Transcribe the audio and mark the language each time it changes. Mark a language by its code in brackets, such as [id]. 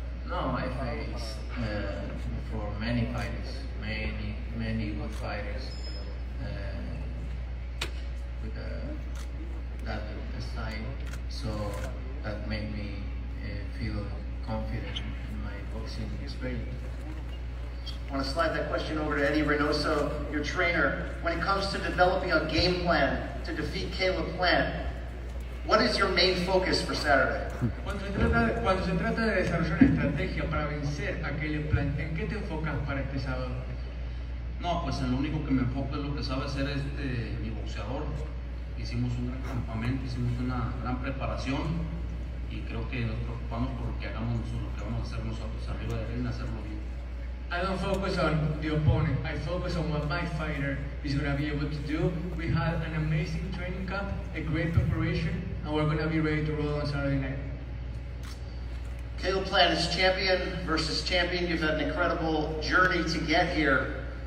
[en] No, I faced for many fighters, many good fighters with that style, so that made me feel confident in my boxing experience. I want to slide that question over to Eddie Reynoso, your trainer. When it comes to developing a game plan to defeat Caleb Plant, what is your main focus for Saturday? [es] Cuando se trata de desarrollar una estrategia para vencer a Caleb Plant, ¿en qué te enfocas para este sábado? No, pues en lo único que me enfoco es lo que sabe hacer mi boxeador. Hicimos un gran campamento, hicimos una gran preparación y creo que nos preocupamos por lo que hagamos nosotros, lo que vamos a hacer nosotros arriba de ring, hacerlo bien. [en] I don't focus on the opponent. I focus on what my fighter is going to be able to do. We had an amazing training camp, a great preparation, and we're going to be ready to roll on Saturday night. Caleb Plant is champion versus champion. You've had an incredible journey to get here.